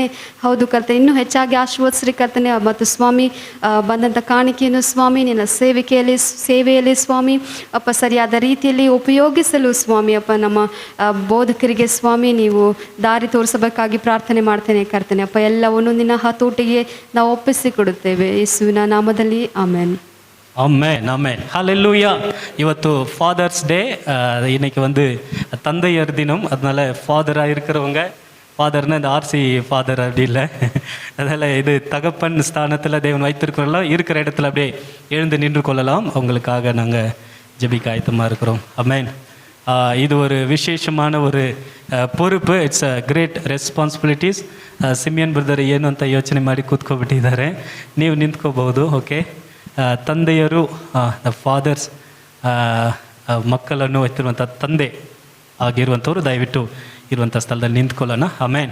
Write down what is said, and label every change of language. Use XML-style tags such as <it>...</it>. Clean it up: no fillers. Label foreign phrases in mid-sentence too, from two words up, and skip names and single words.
<kn>ಹೌದು ಕರ್ತನೆ, ಇನ್ನೂ ಹೆಚ್ಚಾಗಿ ಆಶೀರ್ವದಿಸ್ರಿ ಕರ್ತನೆ. ಮತ್ತು ಸ್ವಾಮಿ, ಬಂದಂಥ ಕಾಣಿಕೆಯನ್ನು ಸ್ವಾಮಿ ನಿನ್ನ ಸೇವೆಯಲ್ಲಿ ಸ್ವಾಮಿ ಅಪ್ಪ ಸರಿಯಾದ ರೀತಿಯಲ್ಲಿ ಉಪಯೋಗಿಸಲು ಸ್ವಾಮಿ ಅಪ್ಪ ನಮ್ಮ ಬೋಧಕರಿಗೆ ಸ್ವಾಮಿ ನೀವು ದಾರಿ ತೋರಿಸಬೇಕಾಗಿ ಪ್ರಾರ್ಥನೆ ಮಾಡ್ತೇನೆ ಕರ್ತನೆ. ಅಪ್ಪ, ಎಲ್ಲವನ್ನು ನಿನ್ನ ಹತೋಟಿಗೆ ನಾವು ಒಪ್ಪಿಸಿಕೊಡುತ್ತೇವೆ ಯೇಸುವಿನ ನಾಮದಲ್ಲಿ. ಆಮೇನ್.</kn> <ta>ஆமென், ஆமென், ஹல்லேலூயா. ಇವತ್ತು ஃபாதர்ஸ் டே. இன்னைக்கு வந்து தந்தையர் தினம். அதனால ஃபாதராக இருக்கிறவங்க, ஃபாதர்னா இந்த ஆர்சி ஃபாதர் அப்படி இல்லை, அதனால் இது தகப்பன் ஸ்தானத்தில் தேவன் வைத்திருக்கிறோம். இருக்கிற இடத்துல அப்படியே எழுந்து நின்று கொள்ளலாம். அவங்களுக்காக நாங்கள் ஜெபிக்க ஆயத்தமாக இருக்கிறோம். ஆமென். ಇದು ஒரு ವಿಶೇಷமான ஒரு பொறுப்பு.</ta> <en>It's a great responsibilities.</en> <kn>ಸಿಮಿಯನ್ ಬ್ರದರ್ ಏನು ಅಂತ ಯೋಚನೆ ಮಾಡಿ ಕೂತ್ಕೊಬಿಟ್ಟಿದ್ದಾರೆ. ನೀವು ನಿಂತ್ಕೋಬಹುದು. ಓಕೆ. ತಂದೆಯರು, ಫಾದರ್ಸ್, ಮಕ್ಕಳನ್ನು ಎತ್ತಿರುವಂಥ ತಂದೆ ಆಗಿರುವಂಥವ್ರು ದಯವಿಟ್ಟು ಇರುವಂಥ ಸ್ಥಳದಲ್ಲಿ ನಿಂತ್ಕೊಳ್ಳೋಣ. ಆಮೇನ್.</kn>